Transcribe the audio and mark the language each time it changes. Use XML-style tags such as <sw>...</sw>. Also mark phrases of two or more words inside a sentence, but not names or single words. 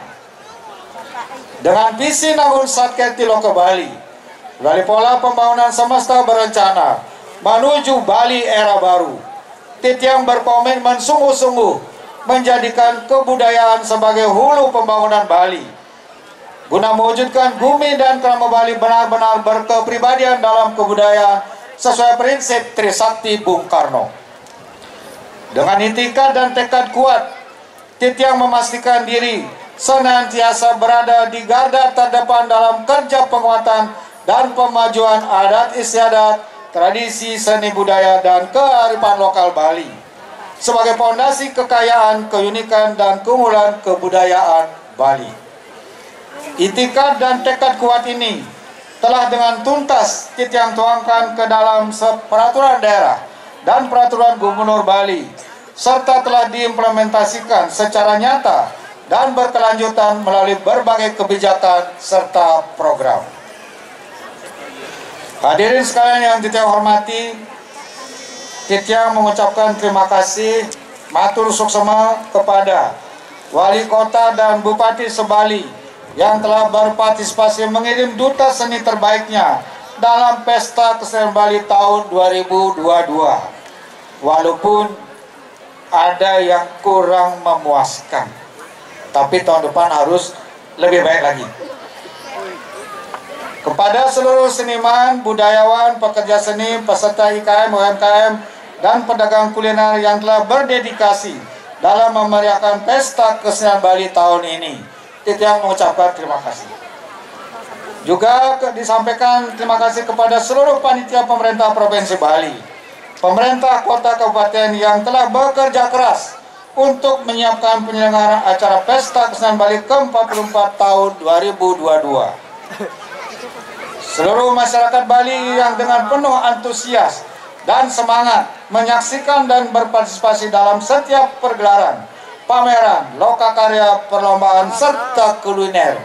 <id>Dengan visi Nangun Satket Tiloka Bali, melalui pola pembangunan semesta berencana menuju Bali era baru, Titiang berkomitmen sungguh-sungguh menjadikan kebudayaan sebagai hulu pembangunan Bali, guna mewujudkan Bumi dan Krama Bali benar-benar berkepribadian dalam kebudayaan sesuai prinsip Trisakti Bung Karno. Dengan itikad dan tekad kuat, Titiang memastikan diri senantiasa berada di garda terdepan dalam kerja penguatan dan pemajuan adat istiadat, tradisi seni budaya, dan kearifan lokal Bali sebagai fondasi kekayaan, keunikan, dan keunggulan kebudayaan Bali. Itikad dan tekad kuat ini telah dengan tuntas Titiang tuangkan ke dalam peraturan daerah dan peraturan Gubernur Bali, serta telah diimplementasikan secara nyata dan berkelanjutan melalui berbagai kebijakan serta program. Hadirin sekalian yang Titiang hormati, Titiang mengucapkan terima kasih</id> <ban>matur suksema</ban> <id>kepada Wali Kota dan Bupati Sebali yang telah berpartisipasi mengirim duta seni terbaiknya dalam Pesta Kesenian Bali tahun 2022. Walaupun ada yang kurang memuaskan, tapi tahun depan harus lebih baik lagi. Kepada seluruh seniman, budayawan, pekerja seni, peserta IKM, UMKM, dan pedagang kuliner yang telah berdedikasi dalam memeriahkan Pesta Kesenian Bali tahun ini, Titiang mengucapkan terima kasih. Juga disampaikan terima kasih kepada seluruh panitia pemerintah Provinsi Bali, pemerintah kota kabupaten yang telah bekerja keras untuk menyiapkan penyelenggaraan acara Pesta Kesenian Bali ke-44 tahun 2022. Seluruh masyarakat Bali yang dengan penuh antusias dan semangat menyaksikan dan berpartisipasi dalam setiap pergelaran, pameran, lokakarya, perlombaan, serta kuliner.</id>